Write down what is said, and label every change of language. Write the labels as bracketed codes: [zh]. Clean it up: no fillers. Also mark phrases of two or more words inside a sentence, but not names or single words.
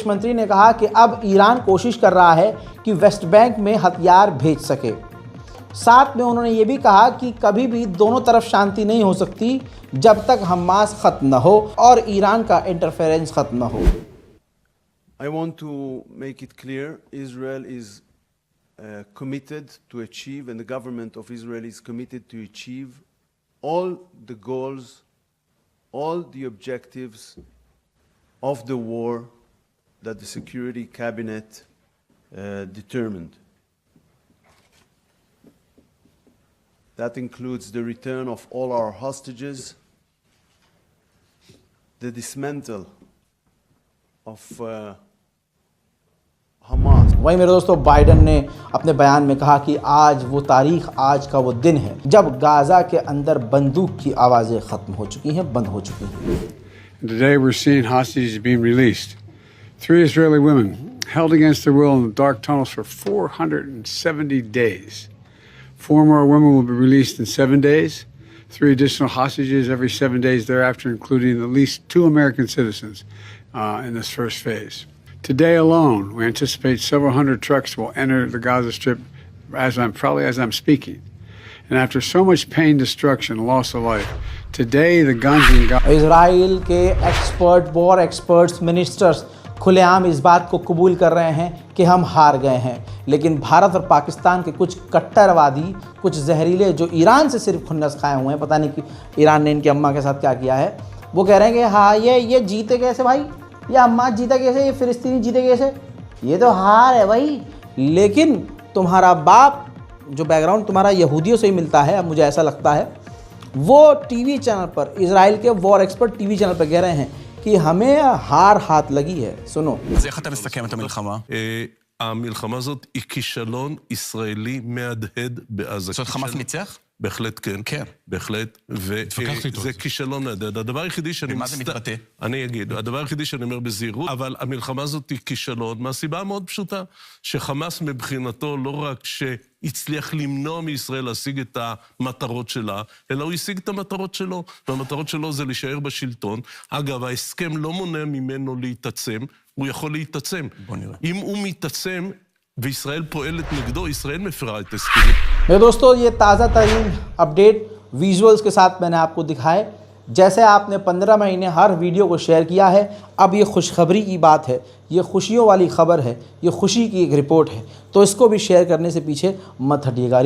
[hi] मंत्री ने कहा कि अब ईरान कोशिश कर रहा है कि वेस्ट बैंक में हथियार भेज सके। साथ में उन्होंने ये भी कहा कि कभी भी दोनों तरफ शांति नहीं हो सकती जब तक हमास ख़त्म न हो और ईरान का इंटरफेरेंस ख़त्म न हो। [en] I want to make it clear, Israel is committed to achieve, and the government of Israel is committed to achieve all the goals, all the objectives of the war that the Security Cabinet determined. That includes the return of all our hostages, the dismantle of Hamas. [hi] वहीं मेरे दोस्तों, बाइडन ने अपने बयान में कहा कि आज वो तारीख, आज का वो दिन है जब गाज़ा के अंदर बंदूक की आवाज़ें ख़त्म हो चुकी हैं, बंद हो चुकी हैं। [en] Today we're seeing hostages being released. 3 Israeli women held against their will in the dark tunnels for 470 days. 4 more women will be released in 7 days. 3 additional hostages every 7 days thereafter, including at least 2 American citizens in this first phase. Today alone, we anticipate several hundred trucks will enter the Gaza Strip as I'm speaking. And after so much pain, destruction, loss of life, today the guns in Gaza... [hi] इजराइल के एक्सपर्ट, [en] war experts, [hi] मिनिस्टर्स खुलेआम इस बात को कबूल कर रहे हैं कि हम हार गए हैं। लेकिन भारत और पाकिस्तान के कुछ कट्टरवादी, कुछ जहरीले जो ईरान से सिर्फ खुन्नस खाए हुए हैं, पता नहीं कि ईरान ने इनकी अम्मा के साथ क्या किया है, वो कह रहे हैं कि हाँ ये जीते कैसे भाई, ये अम्मा जीता कैसे, ये फिलिस्तीनी जीते कैसे, ये तो हार है भाई। लेकिन तुम्हारा बाप, जो बैकग्राउंड तुम्हारा यहूदियों से ही मिलता है, अब मुझे ऐसा लगता है, वो [en] TV channel [hi] पर, इजराइल के [en] war expert TV channel [hi] पर कह रहे हैं कि हमें हार हाथ लगी है। सुनो। [he] איך אתה מסכם את המלחמה? המלחמה הזאת היא כישלון ישראלי מהדהד בעזה. זאת אומרת, חמאס ניצח? בהחלט כן. כן. בהחלט. וזה כישלון מהדהד. הדבר היחידי שאני... ומה זה מתבטא? אני אגיד. הדבר היחידי שאני אומר בזהירות, אבל המלחמה הזאת היא כישלון, מהסיבה המאוד פשוטה, שחמאס מבחינתו לא רק שהצליח למנוע מישראל להשיג את המטרות שלה, אלא הוא השיג את המטרות שלו, והמטרות שלו זה להישאר בשלטון. אגב, ההסכם לא מונע ממנו להתעצם, הוא יכול להתעצם. בוא נראה. אם הוא מתעצם, וישראל פועלת נגדו, ישראל מפרה את הסכמים. [hi] मेरे दोस्तों, ये ताज़ा तरीन [en] update visuals [hi] के साथ मैंने आपको दिखाए। जैसे आपने 15 महीने हर वीडियो को शेयर किया है, अब ये खुशखबरी की बात है, ये खुशियों वाली खबर है, ये खुशी की एक रिपोर्ट है, तो इसको भी शेयर करने से पीछे मत हटिएगा।